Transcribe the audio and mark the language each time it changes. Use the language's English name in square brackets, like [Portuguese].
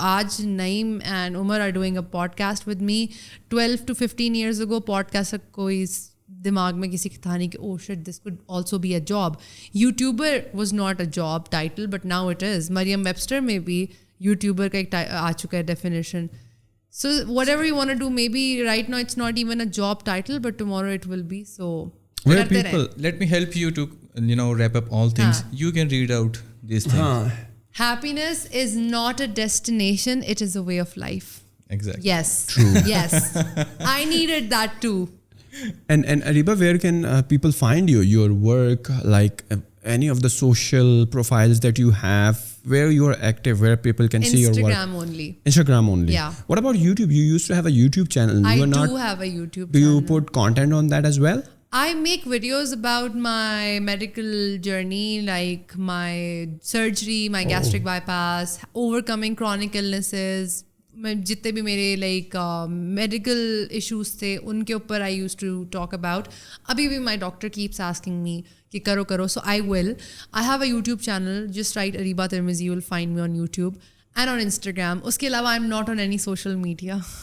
[English] آج Naeem and Umar are doing a podcast with me. 12 to 15 years ago podcast [Urdu] کوئی دماغ میں کسی کی تھا نہیں کہ [English] Oh shit this could also be a job. YouTuber was not a job title but now it is. [Urdu] Maryam Webster میں بھی یوٹیوبر کا ایک آ چکا ہے [English] Definition. So whatever you want to do, maybe right now it's not even a job title, but tomorrow it will be. So where people, let me help you to wrap up all things. You can read out these things. Happiness is not a destination, it is a way of life. Exactly. Yes. True. Yes. I needed that too. And Ariba, where can people find your work, like any of the social profiles that you have, where you are active, where people can see your work? Instagram only. Yeah. What about YouTube? You used to have a YouTube channel. I do have a YouTube channel. Do you put content on that as well? I make videos about my medical journey, like my surgery, my gastric bypass, overcoming chronic illnesses. [Urdu] میں جتنے بھی میرے like medical issues تھے ان کے اوپر [English] I used to talk about. [Urdu] ابھی بھی [English] My doctor keeps asking me کہ کرو, so I will. I have a YouTube channel, just write Areeba Tirmizi, you will find me on YouTube and on Instagram. [Urdu] اس کے علاوہ [English] I am not on any social media.